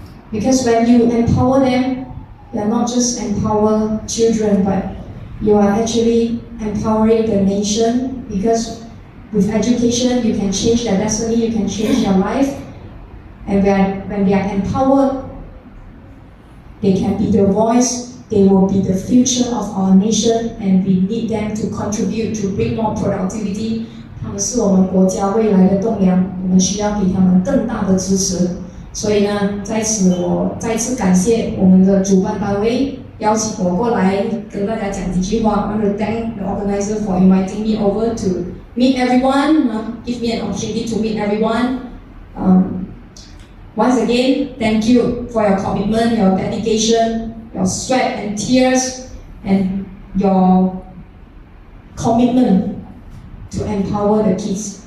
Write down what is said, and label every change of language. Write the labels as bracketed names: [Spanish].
[English] Because when you empower them, you are not just empower children, but you are actually empowering the nation, because with education you can change their destiny, you can change their life, and when they are empowered, they can be the voice, they will be the future of our nation, and we need them to contribute to bring more productivity. [Chinese] 他们是我们国家未来的栋梁，我们需要给他们更大的支持。所以呢，在此我再次感谢我们的主办单位邀请我过来跟大家讲几句话。 [English] I want to thank the organizer for inviting me over to meet everyone, give me an opportunity to meet everyone. Once again, thank you for your commitment, your dedication, your sweat and tears, and your commitment to empower the kids.